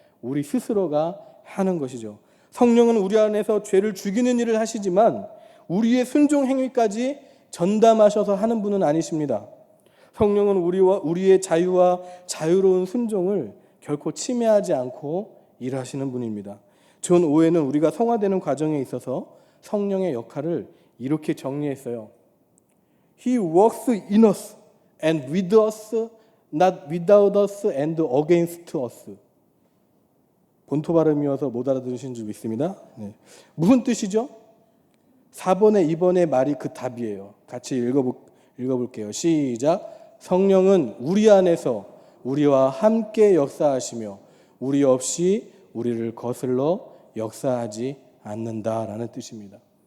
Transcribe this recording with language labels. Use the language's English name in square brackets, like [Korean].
[Korean] 우리 스스로가 하는 것이죠. 성령은 우리 안에서 죄를 죽이는 일을 하시지만 우리의 순종 행위까지 전담하셔서 하는 분은 아니십니다. 성령은 우리의 자유와 자유로운 순종을 결코 침해하지 않고 일하시는 분입니다. 존 오웬은 우리가 성화되는 과정에 있어서 성령의 역할을 이렇게 정리했어요. [English] He works in us and with us, not without us and against us. [Korean] 본토 발음이어서 못 알아들으신 줄 믿습니다. 네. 무슨 뜻이죠? 4번에 2번의 말이 그 답이에요. 같이 읽어볼게요. 시작. 성령은 우리 안에서 우리와 함께 역사하시며 우리 없이 우리를 거슬러 역사하지 않는다라는 뜻입니다.